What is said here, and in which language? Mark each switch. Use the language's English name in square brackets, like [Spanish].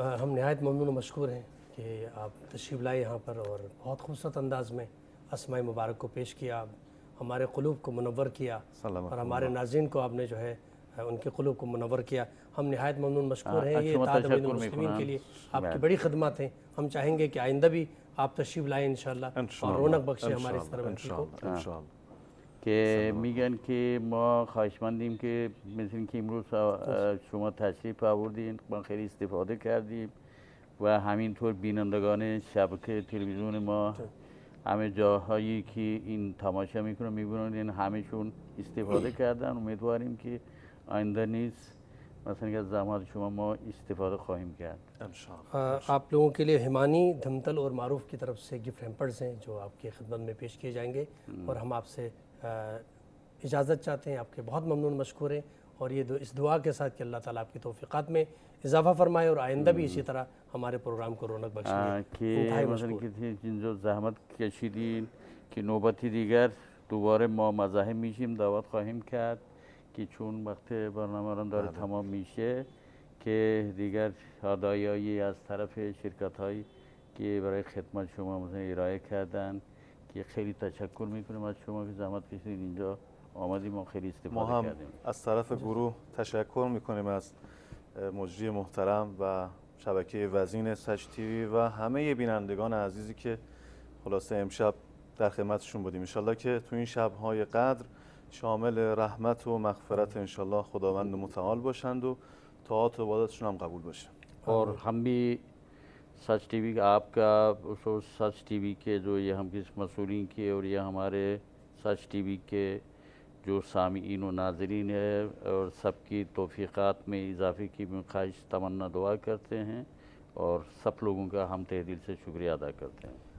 [Urdu] ہم نہایت ممنون و مشکور ہیں کہ آپ تشریف لائے یہاں پر اور بہت خوبصورت انداز میں اسماء مبارک کو پیش کیا، ہمارے قلوب کو منور کیا اور ہمارے ناظرین کو آپ نے جو ہے ان کے قلوب کو منور کیا. ہم نہایت ممنون مشکور ہیں. یہ اتحاد بین المسلمین کے لیے آپ کی بڑی خدمات ہیں. ہم چاہیں گے کہ آئندہ بھی آپ تشریف لائیں انشاءاللہ اور رونق بخشیں ہماری اس طرح کو. [Persian] که میگن که ما خواهشمندیم که مثل اینکه امروز شما تشریف آوردین ما خیلی استفاده کردیم و همینطور بینندگان شبکه تلویزیون ما همه جاهایی که این تماشا میکنن میبینن همهشون استفاده کردن. امیدواریم که آینده نیز مثلا از زحمات شما ما استفاده خواهیم کرد. [Urdu] آپ لوگوں کے لیے ہمانی دھمتل اور معروف کی طرف سے گفٹ ہیمپرز ہیں جو آپ کی خدمت میں پیش کیے جائیں گے اور ہم آپ سے اجازت چاہتے ہیں. آپ کے بہت ممنون مشکور ہیں اور یہ اس دعا کے ساتھ کہ اللہ تعالیٰ آپ کی توفیقات میں اضافہ فرمائے اور آئندہ بھی اسی طرح ہمارے پروگرام کو رونق بخشے. [Persian] که مثلا که جو زحمت کشیدین که نوبتی دیگر دوباره ما مزاحم میشیم دعوت خواهیم کرد که چون وقت برنامه را داره تمام میشه که دیگر هدایایی از طرف شرکت هایی که برای خدمت شما مثلا ارائه کردن که خیلی تشکر میکنیم از شما که زحمت کشیدین اینجا آمدیم و خیلی استفاده کردیم. از طرف گروه تشکر میکنیم از مجری محترم و شبکه وزین سچ تیوی و همه بینندگان عزیزی که خلاصه امشب در خدمتشون بودیم. انشالله که تو این شب‌های قدر شامل رحمت و مغفرت انشالله خداوند متعال باشند و طاعات و عبادتشون هم قبول باشه. [Urdu] اور ہم بھی سچ ٹی وی آپ کا سچ ٹی وی کے جو یہ ہم کس مسئولین کے اور یہ ہمارے سچ ٹی وی کے جو سامعین و ناظرین ہے اور سب کی توفیقات میں اضافے کی خواہش تمنا دعا کرتے ہیں اور سب لوگوں کا ہم تہ دل سے شکریہ ادا کرتے ہیں.